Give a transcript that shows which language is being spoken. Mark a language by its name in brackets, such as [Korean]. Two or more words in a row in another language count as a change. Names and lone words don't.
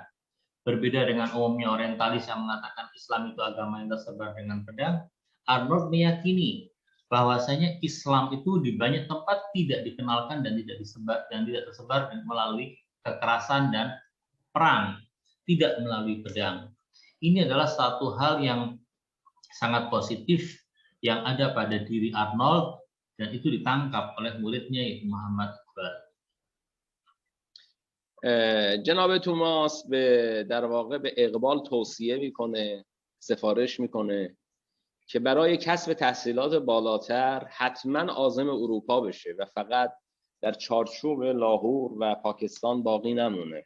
[Indonesian] Berbeda dengan umumnya orientalis yang mengatakan Islam itu agama yang tersebar dengan pedang, Arnold meyakini bahwasanya Islam itu di banyak tempat tidak dikenalkan dan tidak tersebar melalui kekerasan dan perang, tidak melalui pedang. Ini adalah satu hal yang sangat positif yang ada pada diri Arnold dan itu ditangkap oleh muridnya yaitu Muhammad Iqbal. [Persian] جناب توماس در واقع به اقبال توصیه میکنه، سفارش میکنه که برای کسب تحصیلات بالاتر حتما عازم اروپا بشه و فقط در چارچوب لاهور و پاکستان باقی نمونه.